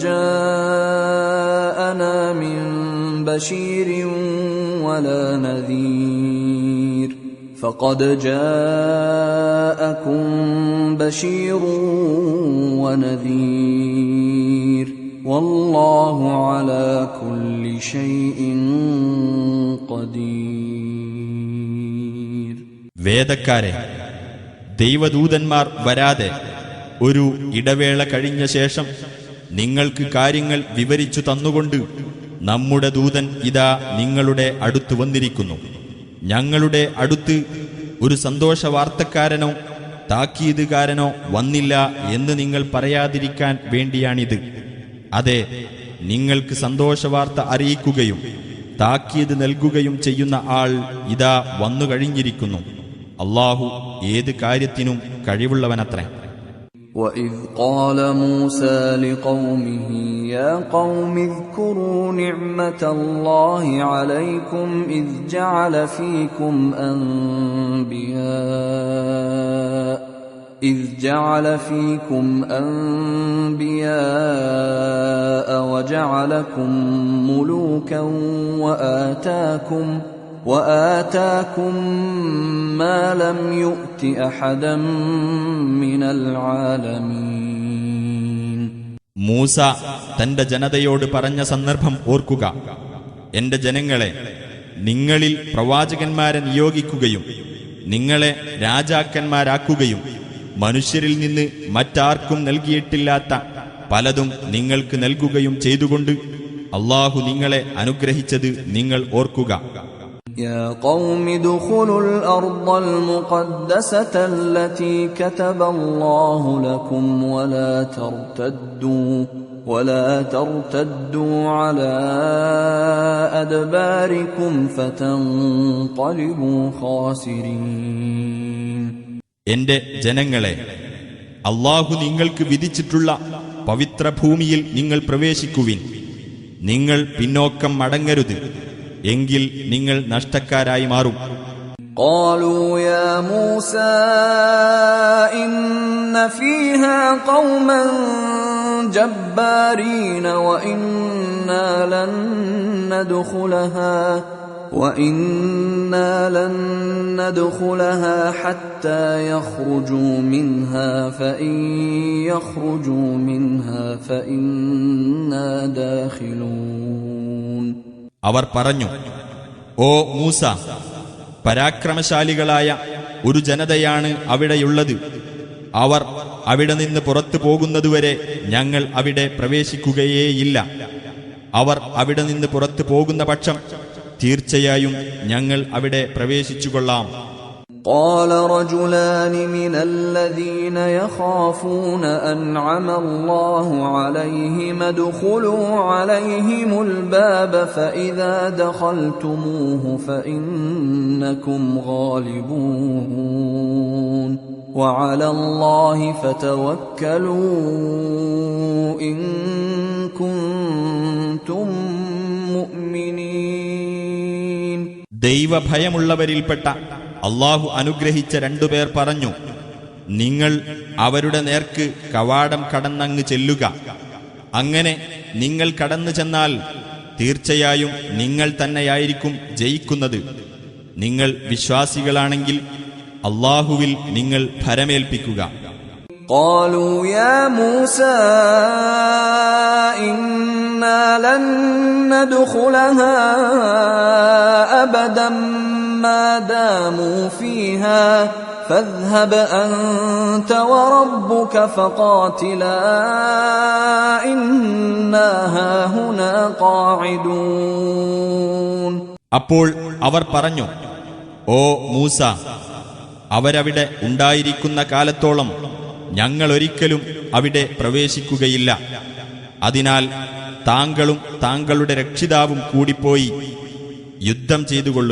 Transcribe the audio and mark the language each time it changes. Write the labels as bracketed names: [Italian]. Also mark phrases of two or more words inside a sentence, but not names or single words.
[Arabic] جاءنا من بشير ولا نذير فقد جاءكم بشير ونذير والله على كل شيء قدير. [Malayalam] വേദക്കാരെ, ദൈവദൂതന്മാർ വരാതെ ഒരു ഇടവേള കഴിഞ്ഞ ശേഷം നിങ്ങൾക്ക് കാര്യങ്ങൾ വിവരിച്ചു തന്നുകൊണ്ട് നമ്മുടെ ദൂതൻ ഇതാ നിങ്ങളുടെ അടുത്ത് വന്നിരിക്കുന്നു. ഞങ്ങളുടെ അടുത്ത് ഒരു സന്തോഷവാർത്തക്കാരനോ താക്കീതുകാരനോ വന്നില്ല എന്ന് നിങ്ങൾ പറയാതിരിക്കാൻ വേണ്ടിയാണിത്. അതെ, നിങ്ങൾക്ക് സന്തോഷവാർത്ത അറിയിക്കുകയും താക്കീത് നൽകുകയും ചെയ്യുന്ന ആൾ ഇതാ വന്നു കഴിഞ്ഞിരിക്കുന്നു. അല്ലാഹു ഏത് കാര്യത്തിനും കഴിവുള്ളവനത്രേ. [Arabic] وَإِذْ قَالَ مُوسَى لِقَوْمِهِ يَا قَوْمِ اذْكُرُوا نِعْمَةَ اللَّهِ عَلَيْكُمْ إِذْ جَعَلَ فِيكُمْ أَنْبِيَاءَ وَجَعَلَكُمْ مُلُوكًا وآتاكم ما لم يؤت أحدا من العالمين. [Malayalam] മൂസ തന്റെ ജനതയോട് പറഞ്ഞ സന്ദർഭം ഓർക്കുക. എന്റെ ജനങ്ങളെ, നിങ്ങളിൽ പ്രവാചകന്മാരെ നിയോഗിക്കുകയും നിങ്ങളെ രാജാക്കന്മാരാക്കുകയും മനുഷ്യരിൽ നിന്ന് മറ്റാർക്കും നൽകിയിട്ടില്ലാത്ത പലതും നിങ്ങൾക്ക് നൽകുകയും ചെയ്തുകൊണ്ട് അല്ലാഹു നിങ്ങളെ അനുഗ്രഹിച്ചത് നിങ്ങൾ ഓർക്കുക. [Arabic] يا قوم ادخلوا الأرض المقدسة التي كتب الله لكم ولا ترتدوا على أدباركم فتنقلبوا خاسرين. [Malayalam] എന്റെ ജനങ്ങളെ, അല്ലാഹു നിങ്ങൾക്ക് വിധിച്ചിട്ടുള്ള പവിത്ര ഭൂമിയിൽ നിങ്ങൾ പ്രവേശിക്കുവിൻ. നിങ്ങൾ പിന്നോക്കം മടങ്ങരുത്, എങ്കിൽ നിങ്ങൾ നഷ്ടക്കാരായി മാറും. [Arabic] قالوا يا موسى إن فيها قوما جبارين وإنا لن ندخلها وإنا لن ندخلها حتى يخرجوا منها فإن يخرجوا منها فإنا داخلون. [Malayalam] അവർ പറഞ്ഞു, ഓ മൂസ, പരാക്രമശാലികളായ ഒരു ജനതയാണ് അവിടെയുള്ളത്. അവർ അവിടെ നിന്ന് പുറത്തു പോകുന്നതുവരെ ഞങ്ങൾ അവിടെ പ്രവേശിക്കുകയേയില്ല. അവർ അവിടെ നിന്ന് പുറത്തു പോകുന്ന പക്ഷം തീർച്ചയായും ഞങ്ങൾ അവിടെ പ്രവേശിച്ചുകൊള്ളാം. [Arabic] قال رجلان من الذين يخافون أنعم الله عليهم ادخلوا عليهم الباب فإذا دخلتموه فإنكم غالبون وعلى الله فتوكلوا إن كنتم مؤمنين. [Malayalam] ദൈവഭയമുള്ളവരിൽപ്പെട്ട അള്ളാഹു അനുഗ്രഹിച്ച രണ്ടുപേർ പറഞ്ഞു, നിങ്ങൾ അവരുടെ നേർക്ക് കവാടം കടന്നങ്ങ് ചെല്ലുക. അങ്ങനെ നിങ്ങൾ കടന്നു ചെന്നാൽ തീർച്ചയായും നിങ്ങൾ തന്നെയായിരിക്കും ജയിക്കുന്നത്. നിങ്ങൾ വിശ്വാസികളാണെങ്കിൽ അള്ളാഹുവിൽ നിങ്ങൾ ഭരമേൽപ്പിക്കുക. [Arabic] قالوا يا موسى إنا لن ندخلها أبدا ما داموا فيها فاذهب أنت وربك فقاتلا إنا هاهنا قاعدون. [Malayalam] അപ്പോൾ അവർ പറഞ്ഞു, ഓ മൂസ, അവരവിടെ ഉണ്ടായിരിക്കുന്ന കാലത്തോളം ഞങ്ങൾ ഒരിക്കലും അവിടെ പ്രവേശിക്കുകയില്ല. അതിനാൽ താങ്കളും താങ്കളുടെ രക്ഷിതാവും കൂടിപ്പോയി യുദ്ധം ചെയ്തുകൊള്ളുക.